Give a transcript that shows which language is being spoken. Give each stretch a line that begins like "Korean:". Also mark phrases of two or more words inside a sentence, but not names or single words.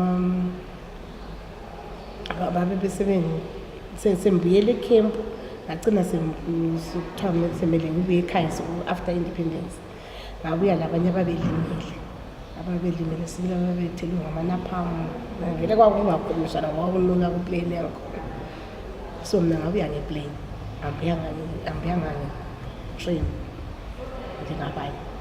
Zulu: babe sembuyele camp ngagcina sekuthiwa semele ngibuye ekhaya
English: after independence
Zulu: ngabuya labanye ababelimele sibili ababethelwe ngamanaphamu vele kwakungakhulumisana kwakunuka kuplane yangikhona so mina ngabuya ngeplane ambuyanga nge-train njengabanye